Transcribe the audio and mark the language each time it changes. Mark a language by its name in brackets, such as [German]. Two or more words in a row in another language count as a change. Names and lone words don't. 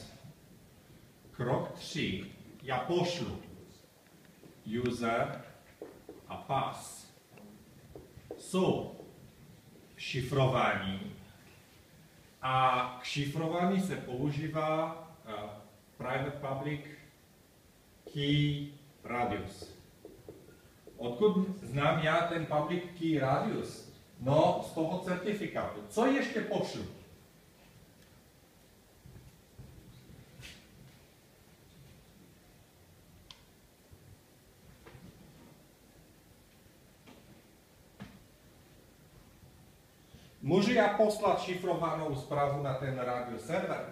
[Czech] Krok 3 já pošlu user a pass. Jsou šifrování a k šifrování se používá [English] private public key radius. [Czech] Odkud znám já ten [English] public key radius? [Czech] No, z toho certifikátu. Co ještě pošlu? Můžu já poslat šifrovanou zprávu na ten [English] radius server?